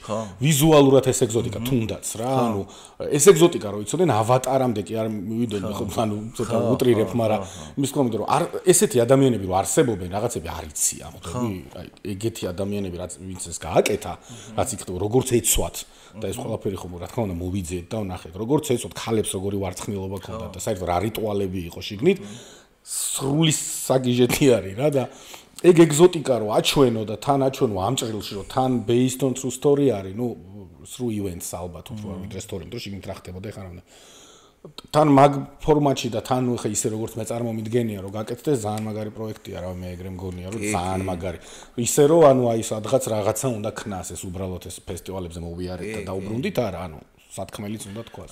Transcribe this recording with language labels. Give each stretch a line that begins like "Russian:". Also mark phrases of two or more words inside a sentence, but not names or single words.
Georgian: ვიზუალურად ეს ეგზოტიკა თუნდაც რა, ანუ ეს ეგზოტიკა რო იცოდნენ ავატარამდე კი არ მივიდოდნენ, ხო, ანუ ცოტა უტრირებ, მაგრამ იმის თქმა უნდა, რომ ესეთი ადამიანები რო არსებობენ, რაღაცები არ იცი, ამოდები, აი ეგეთი ადამიანები რაც ვინც ეს გააკეთა, რაც იქ როგორც ეცვათ და ეს ყველაფერი ხომ რა თქმა უნდა მოვიძიეთ და ვნახეთ, როგორც ეცვათ ქალებს როგორი ვარცხნილობა ქონდათ და საერთოდ რა რიტუალები იყო შიგნით, სრული საგიჟეთი არის რა და ეგ ეგზოტიკა რო აჩვენო და თან აჩვენო ამ ჭრილში რომ თან
English: based on true story
Georgian: არის, ნუ
English: through events
Georgian: ალბათ უფრო ვიდრე story, რომ შეგინთ რა ხდებოდა ეხლა რა. თან მაგ ფორმატში და თან ხე ისე როგორც მე წარმომიდგენია რომ გაკეთდეს ძალიან მაგარი პროექტია რა, მე ეგრე მგონია რომ ძალიან მაგარი. ისე რომ ანუ აი სადღაც რაღაცა უნდა ქნას ეს უბრალოდ ეს ფესტივალებზე მოვიარეთ და დაუბრუნდით არა, ანუ სათქმელიც უნდა თქვას.